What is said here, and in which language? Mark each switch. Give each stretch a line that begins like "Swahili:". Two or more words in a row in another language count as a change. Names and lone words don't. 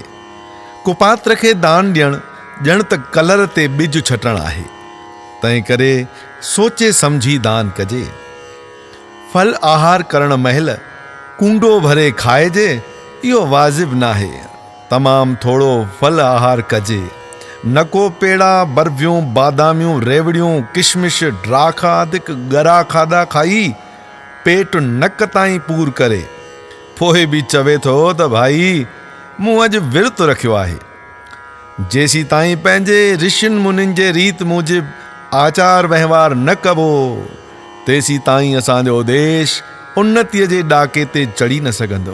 Sindhi: कुपात्र खे दान ॾियणु ॼण त कलर ते ॿिज छटणु आहे। तंहिं करे सोचे समझी दान कजे। फल आहार करण महिल कूंडो भरे खाइजे, इहो वाजिब नाहे। तमामु थोरो फल आहार कजे। न को पेड़ा बर्फियूं बादामियूं रेवड़ियूं किशमिश ड्राखा आदिक गरा खाधा खाई पेट नक ताईं पूर करे पोइ बि चवे थो त भाई मूं अॼु विर्त रखियो आहे। जेसी ताईं पंहिंजे ऋषियुनि मुनियुनि जे रीत मूजिबि आचार वहिंवार न कबो तेसी ताईं असांजो देश उन्नतीअ जे ॾाके ते चढ़ी न सघंदो।